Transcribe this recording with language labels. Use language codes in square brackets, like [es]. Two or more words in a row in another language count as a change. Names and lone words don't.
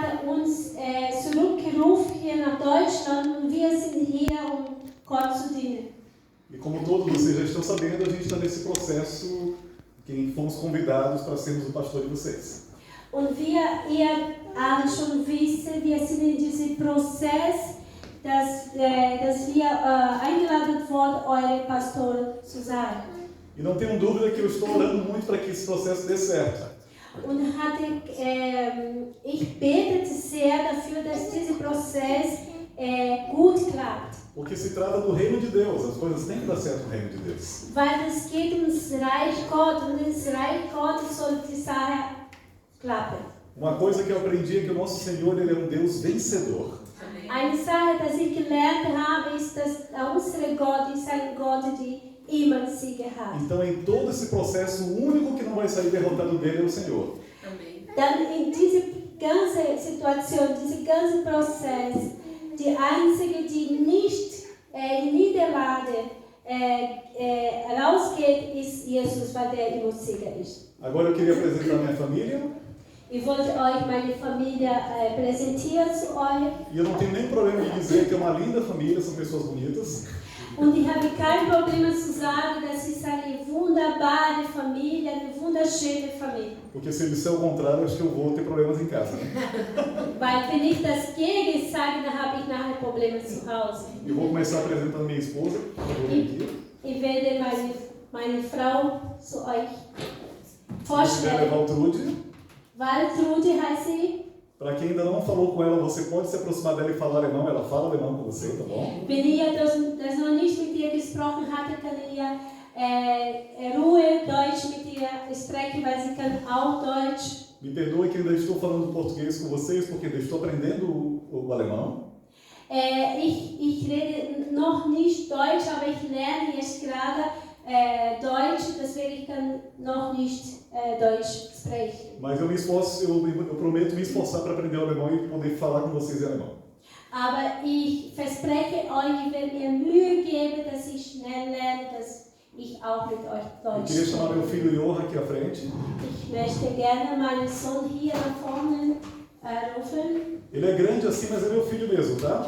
[de] uns zurückgerufen hier nach Deutschland und wir sind hier, um Gott zu dienen. [pt] E como todos vocês já estão sabendo, a gente está nesse processo que fomos convidados para sermos o pastor de vocês. [de] Und ihr alle schon wisst, wir sind in diesem Prozess, dass wir eingeladen wurden, eure Pastor zu sein. [pt] E não tenham dúvida que eu estou orando muito para que esse processo dê certo. [de] Und ich betete sehr dafür, dass dieser Prozess gut klappt. [pt] Porque se trata do reino de Deus, as coisas têm que dar certo no reino de Deus. [de] Weil es geht ums Reich Gott und ins Reich Gottes soll die Sache klappen. [pt] Uma coisa que eu aprendi é que o nosso Senhor, Ele é um Deus vencedor. [de] Eine Sache, die ich gelernt habe, ist, dass unser Gott ist ein Gott, der immer Siege hat. [pt] Então, em todo esse processo, o único que não vai sair derrotado dele é o Senhor. [de] Dann in dieser ganzen Situation, dieser ganzen Prozess, die einzige, die nicht in Niederlage rausgeht, ist Jesus, weil der immer Sieger ist. [pt] Agora eu queria apresentar minha família. [de] Ich wollte euch meine Familie präsentieren zu euch. [pt] E eu não tenho nem problema de dizer que é uma linda família, são pessoas bonitas. [de] Und ich habe kein Problem zu sagen, das ist eine wunderbare Familie, eine wunderschöne Familie. [pt] Porque se ele disser o contrário, acho que eu vou ter problemas em casa, né? [de] Weil wenn ich das Gegenteil sage, dann habe ich nachher Probleme zu Hause. [pt] Eu vou começar apresentando minha esposa. [de] Ich werde meine Frau zu euch [pt] Eu quero [de] vorstellen. [pt] levar o Trude. [de] Waltrude heißt sie. [pt] Para quem ainda não falou com ela, você pode se aproximar dela e falar alemão. Ela fala alemão com você, tá bom? [de] Wenn ihr das noch nicht mit ihr gesprochen hatte, kann ihr Ruhe Deutsch mit ihr sprechen, weil sie kann auch Deutsch. [pt] Me perdoe que ainda estou falando português com vocês, porque ainda estou aprendendo o alemão. [de] Ich rede noch nicht Deutsch, aber ich lerne jetzt gerade Deutsch, deswegen ich kann noch nicht Deutsch sprechen. [pt] Mas eu me esforço, eu prometo me esforçar para aprender o alemão e poder falar com vocês em alemão. [de] Aber ich verspreche euch, ich werde mir Mühe geben, dass ich schnell lerne, dass ich auch mit euch [pt] Eu [de] Deutsch [pt] queria chamar meu [de] spreche. [pt] filho Johan aqui à frente. [de] Ich möchte gerne meinen Sohn hier nach vorne rufen. [pt] Ele é grande assim, mas é meu filho mesmo, tá?